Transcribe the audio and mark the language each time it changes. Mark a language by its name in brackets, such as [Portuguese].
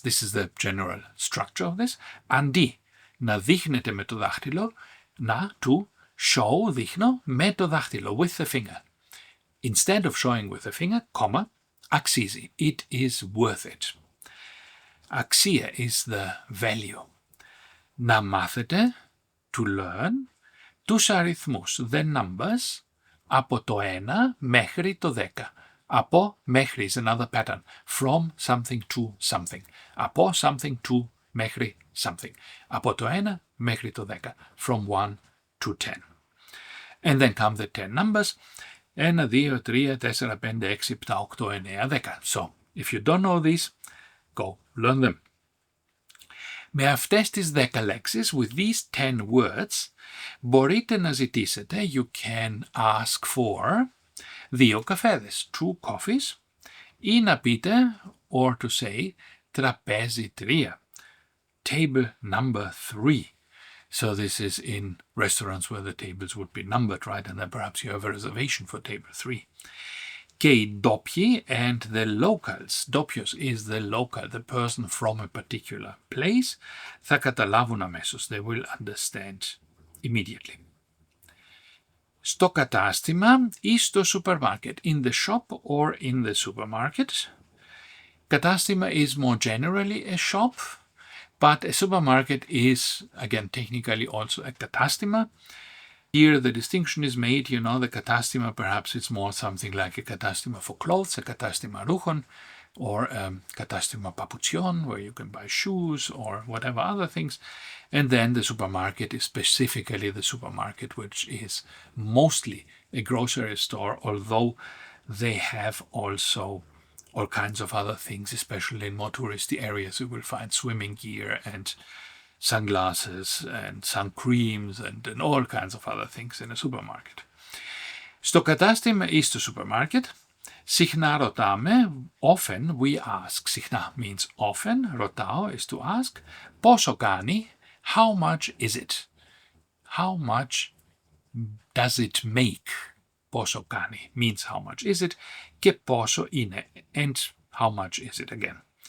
[English] This is the general structure of this. [Greek] Αντί να δείχνετε με το δάχτυλο, [English] to show, [Greek] δείχνω, με το δάχτυλο, [English] with the finger. Instead of showing with the finger, comma, αξίζει, it is worth it. Αξία is the value. [Greek] Να μάθετε, [English] to learn, [Greek] τους αριθμούς, [English] the numbers, [Greek] από το 1 μέχρι το 10. [English] Από, μέχρι is another pattern. From something to something. [Greek] Από something to, μέχρι something. Από το 1 μέχρι το 10. [English] From 1 to 10. And then come the 10 numbers. 1, 2, 3, 4, 5, 6, 7, 8, 9, 10. So, if you don't know these, go learn them. [Greek] Με αυτές τις 10 λέξεις, [English] with these 10 words, [Greek] μπορείτε να ζητήσετε, [English] you can ask for [Greek] 2 καφέδες, [English] 2 coffees, [Greek] ή να πείτε, [English] or to say, [Greek] τραπέζι 3, [English] table number 3. So this is in restaurants where the tables would be numbered, right? And then perhaps you have a reservation for table 3. [Greek] Και οι ντόπιοι [English] and the locals. Ντόπιος is the local, the person from a particular place. [Greek] Θα καταλάβουν αμέσως. [English] They will understand immediately. [Greek] Στο κατάστημα ή στο supermarket. [English] In the shop or in the supermarket. Κατάστημα is more generally a shop, but a supermarket is, again, technically also a κατάστημα. Here the distinction is made, you know, the κατάστημα, perhaps it's more something like a κατάστημα for clothes, a [Greek] κατάστημα ρούχων, [English] or [Greek] κατάστημα παπουτσιών, [English] where you can buy shoes or whatever other things. And then the supermarket is specifically the supermarket, which is mostly a grocery store, although they have also all kinds of other things, especially in more touristy areas. You will find swimming gear and sunglasses and sun creams and all kinds of other things in a supermarket. [Greek] Στο κατάστημα ή στο supermarket, συχνά ρωτάμε, [English] often we ask. Συχνά means often, ρωτάω is to ask. [Greek] Πόσο κάνει, [English] how much is it? How much does it make? [Greek] Πόσο κάνει [English] means how much is it, [Greek] και πόσο είναι, [English] and how much is it again.